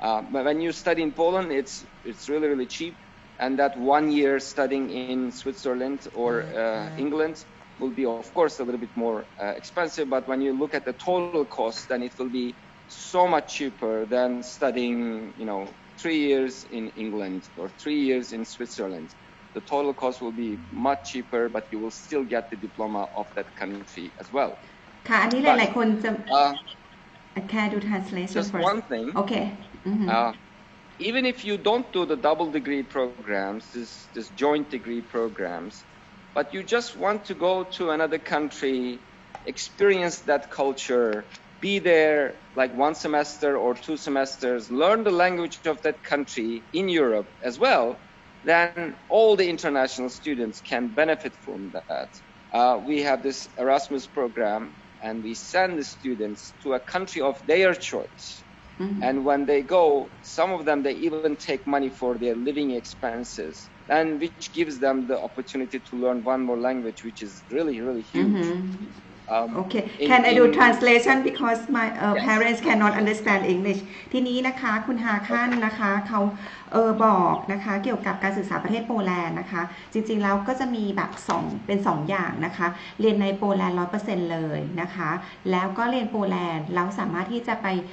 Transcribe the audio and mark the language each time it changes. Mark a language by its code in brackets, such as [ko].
[en] When you study in Poland, it's really, really cheap, and that 1 year studying in Switzerland or England will be, of course, a little bit more expensive. But when you look at the total cost, then it will be so much cheaper than studying, 3 years in England or 3 years in Switzerland. The total cost will be much cheaper, but you will still get the diploma of that country as well. [th] ค่ะอันนี้หลายๆคนจะ [en] can do translation just first. one thing. Okay. Even if you don't do the double degree programs, this joint degree programs, but you just want to go to another country, experience that culture, be there like 1 semester or 2 semesters, learn the language of that country in Europe as well, then all the international students can benefit from that. We have this Erasmus program, and we send the students to a country of their choice. And when they go, some of them, they even take money for their living expenses, and which gives them the opportunity to learn one more language, which is really, really huge. Okay. Can I do translation because my parents cannot understand English [th] ทีนี้นะคะคุณฮาคันนะคะเขาบอกนะคะเกี่ยวกับการศึกษาประเทศโปแลนด์นะคะจริงๆแล้วก็จะมีแบบเป็น2อย่างนะคะเรียนในโปแลนด์ 100% เลยนะคะแล้วก็เรียนโปแลนด์แล้วสามารถที่จะไป